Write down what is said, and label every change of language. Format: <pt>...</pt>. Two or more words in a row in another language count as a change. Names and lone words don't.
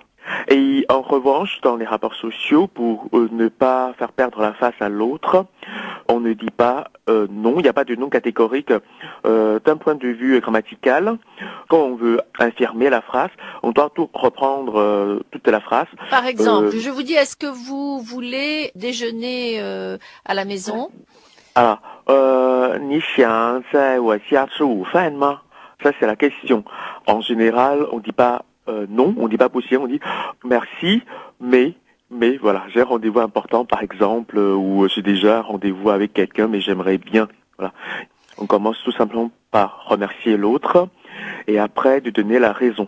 <fr>Et en revanche, dans les rapports sociaux, pour ne pas faire perdre la face à l'autre, on ne dit pas non, il n'y a pas de non catégorique d'un point de vue grammatical. Quand on veut infirmer la phrase, on doit tout reprendre toute la phrase. Par exemple, je vous dis, est-ce que vous voulez déjeuner à la maison? Alors,</fr> <zh>你想在我家吃午饭吗?</zh> <fr>Ça, c'est la question. En général, on dit pas non, on dit pas possible, on dit merci, mais voilà, j'ai un rendez-vous important par exemple, ou j'ai déjà un rendez-vous avec quelqu'un, mais j'aimerais bien. Voilà. On commence tout simplement par remercier l'autre et après de donner la raison.</fr>